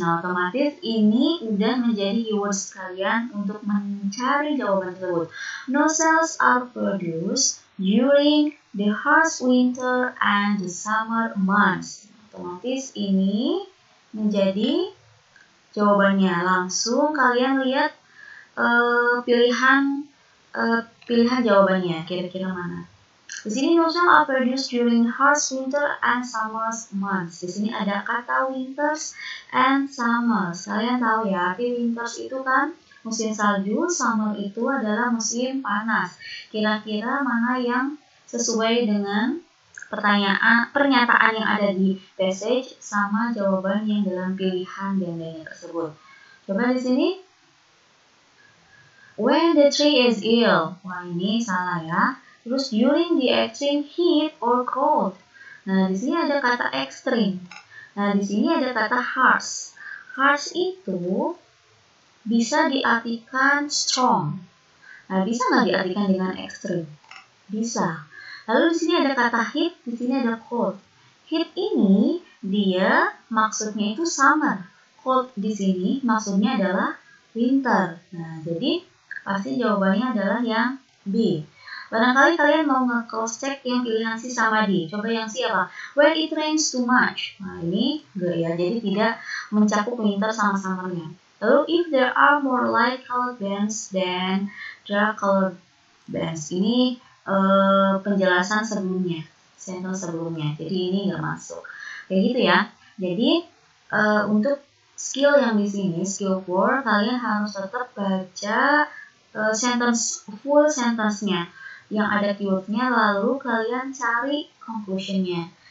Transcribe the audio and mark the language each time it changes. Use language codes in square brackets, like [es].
[id] Nah, otomatis ini udah menjadi keywords kalian untuk mencari jawaban tersebut. [en] No cells are produced during the harsh winter and the summer months. [id] Otomatis ini menjadi jawabannya. Langsung kalian lihat pilihan jawabannya. Kira-kira mana? Di sini [en] no cells are produced during harsh winter and summer months. [id] Di sini ada kata [en] winters and summers. [id] Kalian tahu ya, arti [en] winters [id] itu kan musim salju, summer itu adalah musim panas. Kira-kira mana yang sesuai dengan pernyataan yang ada di passage sama jawaban yang dalam pilihan gandanya tersebut. Coba di sini. [en] When the tree is ill. [id] Wah, ini salah ya. Terus [en] during the extreme heat or cold. [id] Nah, di sini ada kata extreme. Nah, di sini ada kata harsh. Harsh itu bisa diartikan strong. Nah, bisa nggak diartikan dengan extreme? Bisa. Lalu di sini ada kata heat, di sini ada cold. Heat ini dia maksudnya itu summer. Cold di sini maksudnya adalah winter. Nah, jadi pasti jawabannya adalah yang B. Barangkali kalian mau nge-cross check yang pilihan C sama D. Coba yang C apa? [en] When it rains too much. [id] Nah, ini enggak ya, jadi tidak mencakup winter sama summernya. Lalu [en] if there are more light colored bands than dark colored bands. [id] Ini penjelasan sebelumnya, sentence sebelumnya. Jadi ini nggak masuk. Kayak gitu ya. Jadi untuk skill yang di sini, skill 4, kalian harus tetap baca sentence full sentence-nya yang ada keyword-nya, lalu kalian cari conclusion-nya.